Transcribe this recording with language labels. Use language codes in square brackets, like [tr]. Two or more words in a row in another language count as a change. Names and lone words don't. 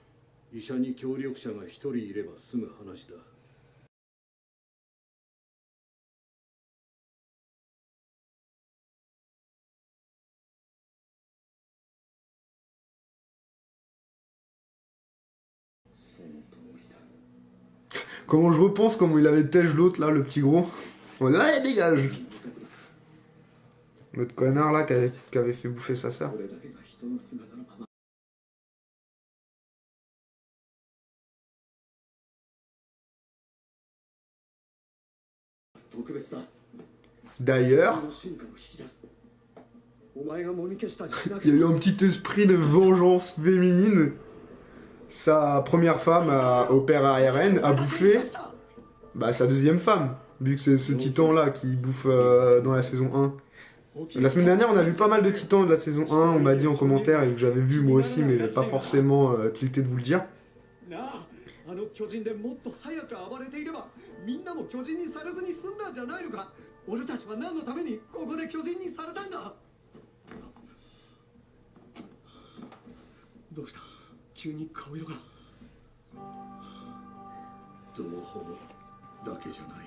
[ja] 医者に協力者が一人いれば済む話だ。その通りだ。 [fr] Comment je repense comment il avait tège l'autre là, le petit gros. On dit, allez, dégage. L'autre connard là qui avait fait bouffer sa sœur. [ja] 俺だけが人の姿のまま。特別だ。 [fr] D'ailleurs, [ja] この進化を引き出す。お前がもみ消したりしな [fr] il [ja] け [fr] y a [ja] れ [fr] eu [ja] ば。 [fr] un petit esprit de vengeance féminine. Sa première femme au père à Eren a bouffé sa deuxième femme, vu que c'est ce titan là qui bouffe dans la saison 1. La semaine dernière, on a vu pas mal de titans de la saison 1, on m'a dit en commentaire, et que j'avais vu moi aussi, mais pas forcément tilté de vous le dire. [ja] なあ、あの巨人でもっと早く暴れていれば、みんなも巨人にされずに済んだんじゃないのか。俺たちは何のためにここで巨人にされたんだ。どうした？急に顔色が。同胞だけじゃない。